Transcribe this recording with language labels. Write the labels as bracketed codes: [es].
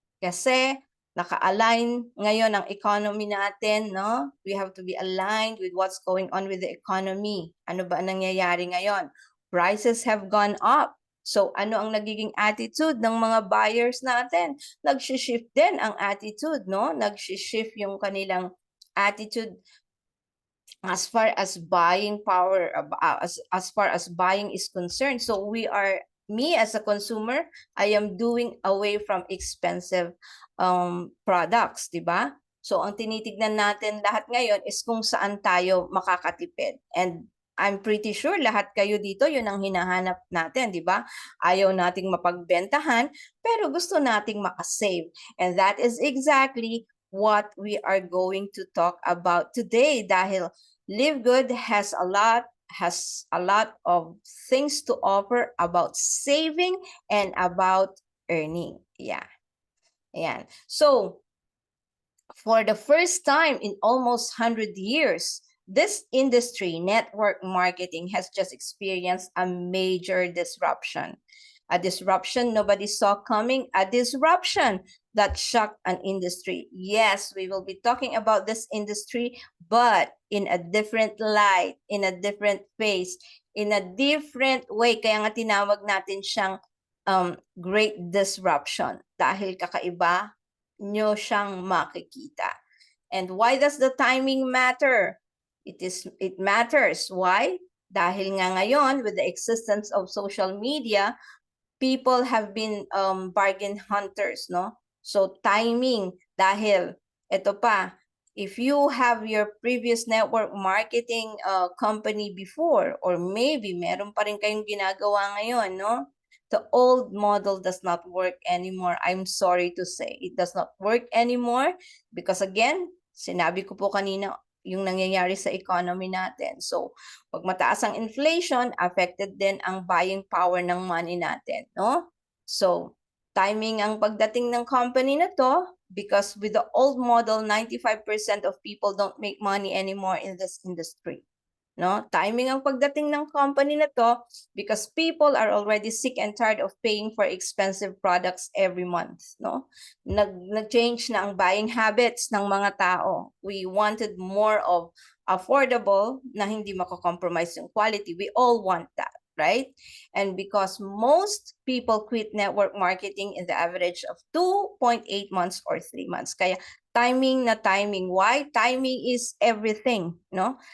[tl] Kasi naka-align ngayon ang economy natin, no? [en] We have to be aligned with what's going on with the economy. [tl] Ano ba nangyayari ngayon? [en] Prices have gone up. [tl] So ano ang nagiging attitude ng mga buyers natin? Nag-shift din ang attitude, no? Nag-shift yung kanilang [en] attitude as far as buying power, as far as buying is concerned. So me as a consumer, I am doing away from expensive products, [tl] di ba? So ang tinitignan natin lahat ngayon is kung saan tayo makakatipid. [en] And I'm pretty sure [tl] lahat kayo dito, yun ang hinahanap natin, di ba? Ayaw nating mapagbentahan, pero gusto nating makasave. [en] And that is exactly what we are going to talk about today dahil Live Good has a lot of things to offer about saving and about earning. Yeah. Ayan. So, for the first time in almost 100 years, this industry, network marketing, has just experienced a major disruption. A disruption nobody saw coming, a disruption that shocked an industry. Yes, we will be talking about this industry, but in a different light, in a different face, in a different way. [tl] Kaya nga tinawag natin siyang great disruption dahil kakaiba nyo siyang makikita. [en] And why does the timing matter? It matters. Why? [tl] Dahil nga ngayon, [en] with the existence of social media, people have been bargain hunters, no? So timing, [tl] dahil ito pa, [en] if you have your previous network marketing company before, or maybe [tl] meron pa rin kayong ginagawa ngayon, [en] no? The old model does not work anymore. I'm sorry to say, it does not work anymore because again, [tl] sinabi ko po kanina, yung nangyayari sa economy natin. So, pag mataas ang inflation, affected din ang buying power ng money natin, no? [en] So, timing [tl] ang pagdating ng company na to [en] because with the old model, 95% of people don't make money anymore in this industry. No, timing [tl] ang pagdating ng company na to [en] because people are already sick and tired of paying for expensive products every month, no? [tl] Nag-change na ang buying habits ng mga tao. [en] We wanted more of affordable [tl] na hindi mako-compromise yung quality. [en] We all want that, right? And because most people quit network marketing in the average of 2.8 months or 3 months. [tl] Kaya timing na timing. [en] Why? Timing is everything, no?